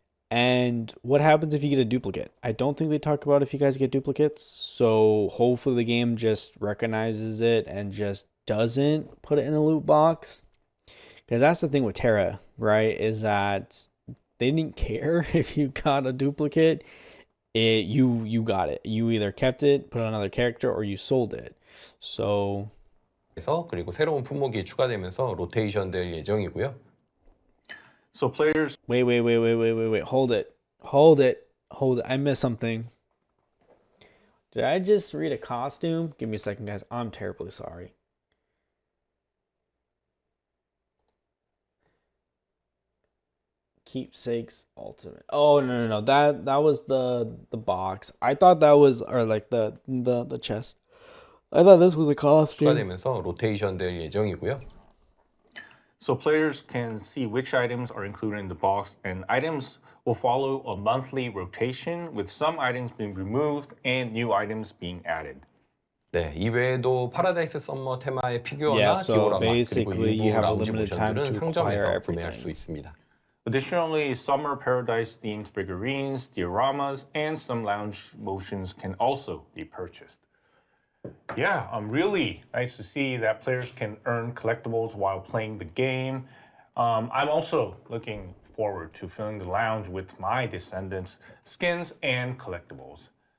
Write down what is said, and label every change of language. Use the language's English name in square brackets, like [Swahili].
[English] And what happens if you get a duplicate? I don't think they talk about if you guys get duplicates, so hopefully the game just recognizes it and just doesn't put it in the loot box. Because that's the thing with Terra, right? Is that they didn't care if you got a duplicate. You got it. You either kept it, put it on another character, or you sold it. So. [Korean] 그리고 새로운 품목이 추가되면서 로테이션 될 예정이고요. [English] So players. Wait. Hold it. I missed something. Did I just read a costume? Give me a second, guys. I'm terribly sorry. Keepsakes Ultimate. Oh, no. That was the box. I thought that was, or like the chest. I thought this was a costume. [Korean] 추가되면서 로테이션 될 예정이고요. [English] So players can see which items are included in the box, and items will follow a monthly rotation, with some items being removed and new items being added. [Korean] 네, 이외에도 파라다이스 썸머 테마의 피규어나 디오라마, 그리고 일부 라운지 모션들은 상점에서 구매할 수 있습니다. [English] Additionally, Summer Paradise themed figurines, dioramas, and some lounge motions can also be purchased. Yeah, really nice to see that players can earn collectibles while playing the game. I'm also looking forward to filling the lounge with my Descendants skins and collectibles.